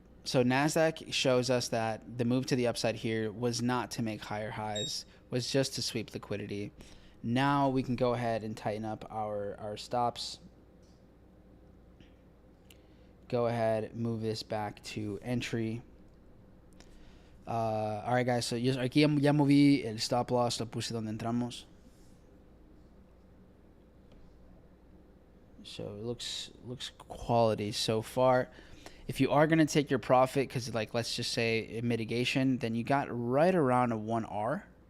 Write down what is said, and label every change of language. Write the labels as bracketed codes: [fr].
[en] So NASDAQ shows us that the move to the upside here was not to make higher highs, was just to sweep liquidity. Now we can go ahead and tighten up our stops. Go ahead, move this back to entry. All right, guys. [es] So aquí ya moví el stop loss, lo puse donde entramos. [en] So it looks quality so far. If you are going to take your profit, because let's just say mitigation, then you got right around a 1R.